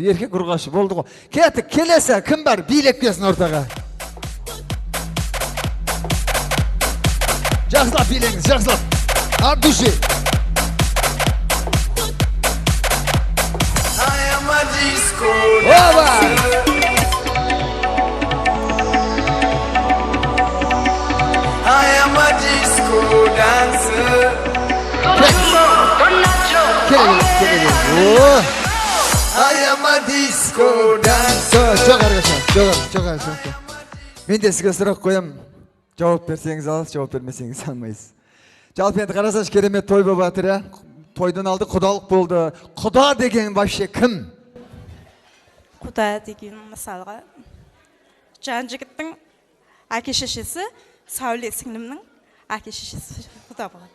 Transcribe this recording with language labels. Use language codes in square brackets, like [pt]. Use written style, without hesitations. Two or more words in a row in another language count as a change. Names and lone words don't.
[kk] Еркек ұрғашы, болды ғой. Кеттік, келесі, кім бар? Билеп келсін ортаға. Жақсылап билеңіз, жақсылап. Ардуши. Оба! [en] I am a disco dancer. I am a disco dancer. [kk] Жоғарғы. Мен де сізге сұрақ қоям. Жауап берсеңіз аласыз, жауап бермесеңіз алмайсыз. Жалпы енді қарасаш керемет той болып жатыр. Тойдан алды, құдалық болды. Құда деген вообще кім? Құда деген мысалға жан жігіттің әке шешесі, Сәуле сіңлімнің әке шешесі құда болады.